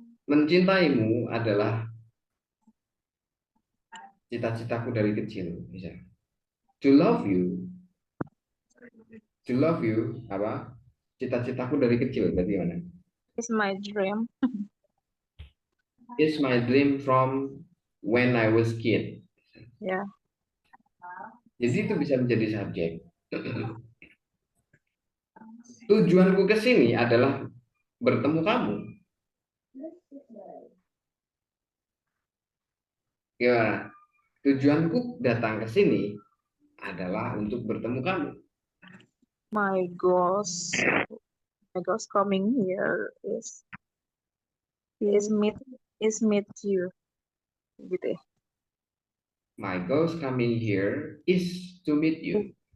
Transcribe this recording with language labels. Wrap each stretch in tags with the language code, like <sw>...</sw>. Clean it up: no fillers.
<id>Mencintaimu adalah cita-citaku dari kecil, misalnya.</id> <en>To love you</en> <id>apa? Cita-citaku dari kecil, berarti mana?</id> <en>It's my dream. It's my dream from when I was kid.</en> <id>Ya. Jadi itu bisa menjadi subjek. Tujuanku ke sini adalah bertemu kamu. Gimana? Tujuanku datang ke sini adalah untuk bertemu kamu.</id> <en>My goals coming here is meet you.</en> <id>Gitu ya.</id> <en>My goals coming here is to meet you.</en>